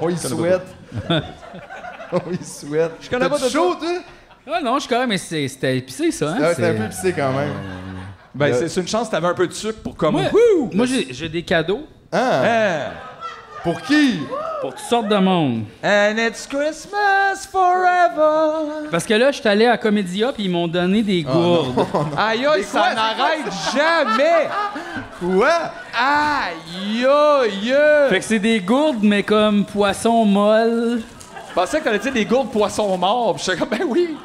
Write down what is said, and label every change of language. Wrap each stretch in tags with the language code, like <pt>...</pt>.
<fr>On y souhaite. On y souhaite. Je connais pas T'as-tu de chaud, toi? Ah non, je suis correct, mais c'était épicé, ça. Hein? Ah, c'est un peu pissé quand même. Ben, c'est une chance que t'avais un peu de sucre pour comme. Moi, Wouh! moi j'ai des cadeaux Ah! Hein? Pour qui? pour toutes sortes de monde.</fr> <en>And it's Christmas forever.</en> <fr>Parce que là, je suis allé à Comédia puis ils m'ont donné des gourdes. Aïe, aïe, ça n'arrête jamais. Quoi? Aïe, aïe. Fait que c'est des gourdes, mais comme poisson molle. Je pensais que t'allais dire des gourdes poissons morts. Puis j'étais comme, ben oui.</fr>